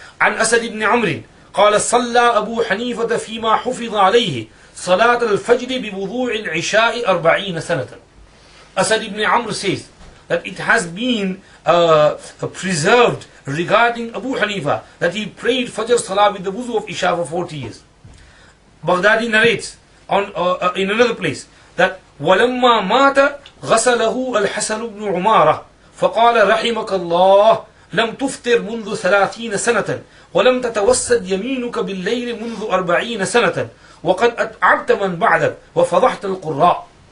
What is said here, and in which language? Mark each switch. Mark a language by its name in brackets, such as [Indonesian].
[Arabic] عن أسد بن عمرو قال صلى أبو حنيفة فيما حفظ عليه صلاة الفجر بوضوع العشاء 40 سنة. [English] Asad ibn Amr says that it has been preserved regarding Abu Hanifa that he prayed Fajr Salah with the wuzu of Isha for 40 years. Baghdadi narrates in another place that [Arabic] ولما مات غسله الحسن بن عمارة فقال رحمك الله لم تفطر منذ 30 سنة ولم تتوسد يمينك بالليل منذ 40 سنة وقد أتعبت من بعدك وفضحت القراء.